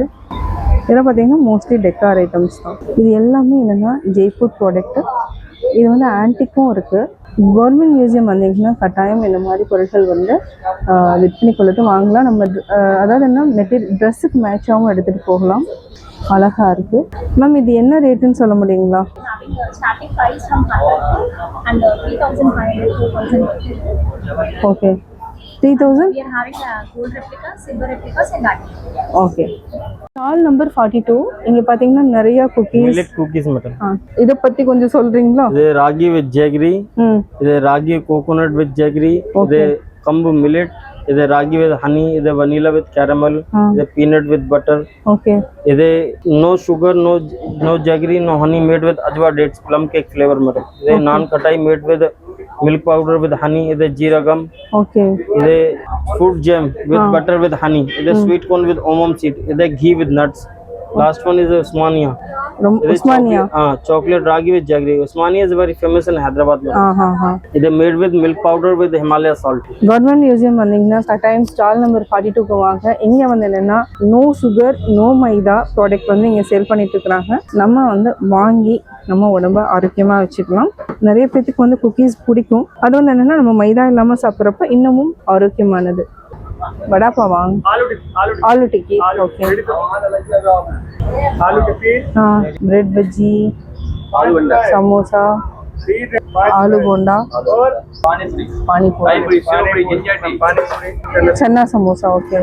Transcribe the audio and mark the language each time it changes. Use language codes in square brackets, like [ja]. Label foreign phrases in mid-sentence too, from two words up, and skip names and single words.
[ta] இதெல்லாம் பார்த்திங்கன்னா [en] mostly decor items [ta] தான். இது எல்லாமே என்னென்னா ஜெய்ப்பூர் ப்ராடக்ட்டு. இது வந்து ஆன்டிக்கும் இருக்குது. [en] government museum [ta] வந்தீங்கன்னா கட்டாயம் இந்த மாதிரி பொருட்கள் வந்து விற்பனை கொள்ளுட்டு வாங்கலாம். நம்ம அதாவது என்ன ட்ரெஸ்ஸுக்கு மேட்சாகவும் எடுத்துகிட்டு போகலாம். அழகாக இருக்குது. மேம் இது என்ன ரேட்டுன்னு சொல்ல முடியுங்களா? [en] Starting price from 100 and 3,500 to 1,000. [ta] ஓகே. 3,000? [en] We are having gold replicas, silver replicas and diamond. [ta] ஓகே. [en] stall number [ta] 42. இங்கே பார்த்தீங்கன்னா நிறையா குக்கீஸ். [en] millet cookies mutton. [ta] இதை பற்றி கொஞ்சம் சொல்கிறீங்களா? [en] இது ragi with jaggery, இது ragi coconut with jaggery, இது kambu millet, இது ragi with honey, இது vanilla with caramel, இது peanut with butter. [ta] ஓகே. [en] இது no sugar, no jaggery, no honey, made with ajwa dates plum cake flavour mutton. இது நான் கட்டாய் made with milk powder with honey, இது jeera gum. [ta] ஓகே. [en] இது fruit jam with butter with honey, இது sweet corn with omum seed, இது ghee with nuts. Last one is Osmania. Usmania. Chocolate ragi with jaggery. Osmania is very famous in Hyderabad. It is made with milk powder with Himalaya salt. government museum [ta] வந்தீங்கன்னா கட்டாயம் [en] stall number [ta] 42க்கு வாங்க. இங்கே வந்து என்னென்னா [en] no sugar no maida product [ta] வந்து இங்கே சேல் பண்ணிட்டு இருக்கிறாங்க. நம்ம வந்து வாங்கி நம்ம உடம்ப ஆரோக்கியமாக வச்சுக்கலாம். நிறைய பேத்துக்கு வந்து குக்கீஸ் பிடிக்கும். அது வந்து என்னென்னா நம்ம மைதா இல்லாமல் சாப்பிட்றப்ப இன்னமும் ஆரோக்கியமானது. [hi] बड़ा पावांग आलू टिक्की ओके आलू टिक्की हाँ ब्रेड भजी समोसा आलू बोंडा और पानी पूरी चना समोसा ओके